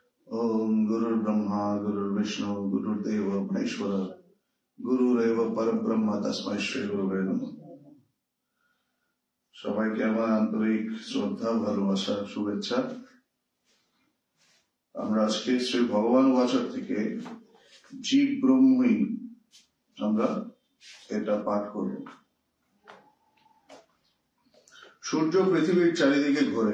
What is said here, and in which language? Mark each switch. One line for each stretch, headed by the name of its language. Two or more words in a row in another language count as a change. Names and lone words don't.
Sanskrit: ओम गुरुर्ब्रह्मा गुरुर्विष्णु गुरुर्देव महेश्वर गुरुरेव परब्रह्म तस्मै श्री गुरुवे नमः।
Bangla: সবাইকে আমার আন্তরিক শ্রদ্ধা ভালোবাসা শুভেচ্ছা। আমরা আজকে শ্রী ভগবান বাচক থেকে জীব ব্রহ্মই আমরা এটা পাঠ করব। সূর্য পৃথিবীর চারিদিকে ঘোরে।